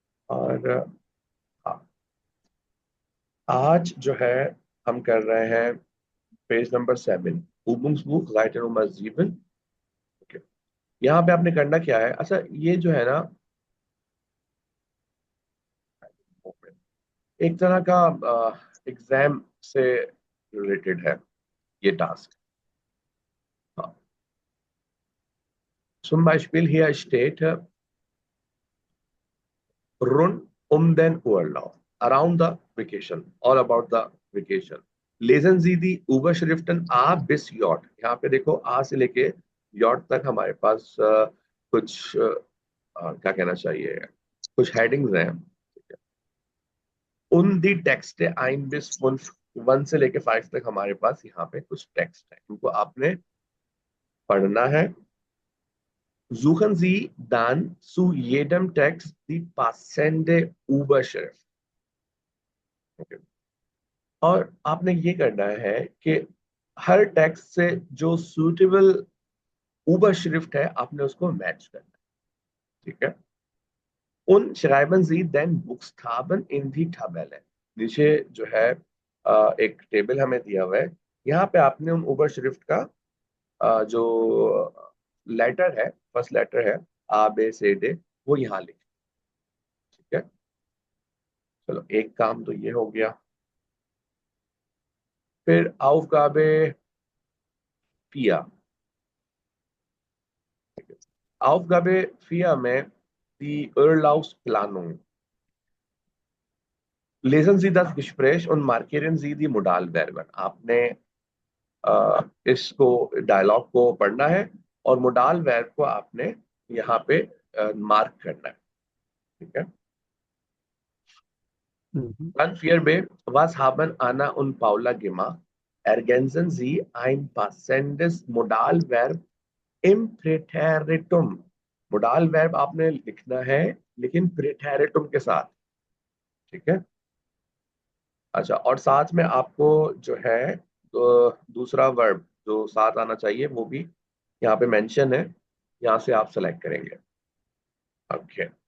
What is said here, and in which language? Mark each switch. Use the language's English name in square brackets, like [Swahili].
[Hindi] और हाँ, आज जो है हम कर रहे हैं page number 7 Übungsbuch Seite Nummer 7, okay। यहाँ पे आपने करना क्या है, अच्छा ये जो है ना एक तरह का एग्जाम से रिलेटेड है ये टास्क। [German] हाँ, zum Beispiel hier steht rund den Urlaub, [English] around the vacation, all about the vacation. [German] Lesen Sie die Überschriften A bis J। [Hindi] यहाँ पे देखो A से लेके J तक हमारे पास कुछ क्या कहना चाहिए, कुछ हेडिंग्स हैं। उन दी टेक्स्ट 1 bis 5, 1 से लेके 5 तक हमारे पास यहाँ पे कुछ टेक्स्ट है, इनको आपने पढ़ना है। [German] Suchen Sie dann zu jedem Text die passende Überschrift। [English] Okay। [Hindi] और आपने ये करना है कि हर टेक्स्ट से जो सूटेबल Überschrift है आपने उसको मैच करना है, ठीक है। [German] Und schreiben Sie den Buchstaben in die Tabelle। [Hindi] नीचे जो है एक टेबल हमें दिया हुआ है, यहाँ पे आपने उन Überschrift का जो लेटर है, फर्स्ट लेटर है A B C D, वो यहाँ लिखें, ठीक है। चलो एक काम तो ये हो गया। फिर Aufgabe 4, Aufgabe 4 में die Urlaubsplanung। [German] Lesen Sie das Gespräch und markieren Sie die Modalverben। [Hindi] आपने इसको डायलॉग को पढ़ना है और मोडाल वर्ब को आपने यहाँ पे मार्क करना है, ठीक है। [German] Dann 4b, was haben Anna und Paula gemacht? Ergänzen Sie ein passendes Modalverb im Präteritum। [Hindi] Modal verb आपने लिखना है लेकिन प्रेटेरिटुम के साथ, ठीक है। अच्छा, और साथ में आपको जो है तो दूसरा वर्ब जो साथ आना चाहिए वो भी यहाँ पे मेंशन है, यहाँ से आप सेलेक्ट करेंगे, ओके।